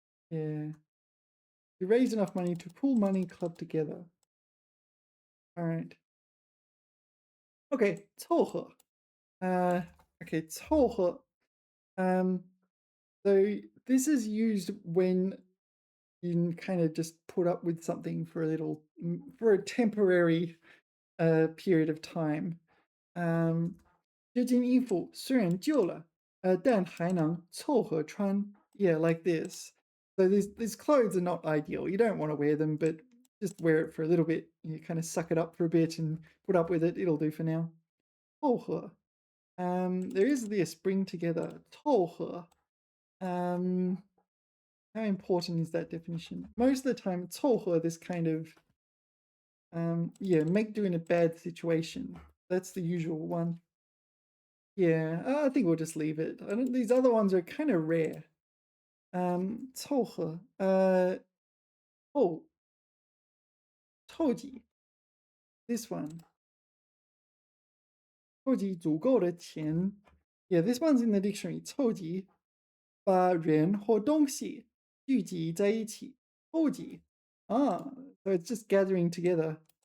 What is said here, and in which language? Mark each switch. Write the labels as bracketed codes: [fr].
[en] Yeah. You raise enough money to pool money club together. All right. Okay, 凑合. Uh, okay, 凑合.Um, so this is used when you can kind of just put up with something for a little, for a temporary period of time. [zh] 这件衣服虽然旧了，但还能凑合穿. [en] Yeah, like this. So these clothes are not ideal. You don't want to wear them, but just wear it for a little bit. You kind of suck it up for a bit and put up with it. It'll do for now. 凑合. There is this bring together. [zh] 凑合. [en] Um, how important is that definition? Most of the time, 凑合, this kind of yeah, make do in a bad situation. That's the usual one. Yeah, I think we'll just leave it. These other ones are kind of rare. 凑合.Oh, 凑集.This one. [zh] 凑集足够的钱. [en] Yeah, this one's in the dictionary. [zh] 凑集. 把人或东西聚集在一起. 凑集. [en] So it's just gathering together.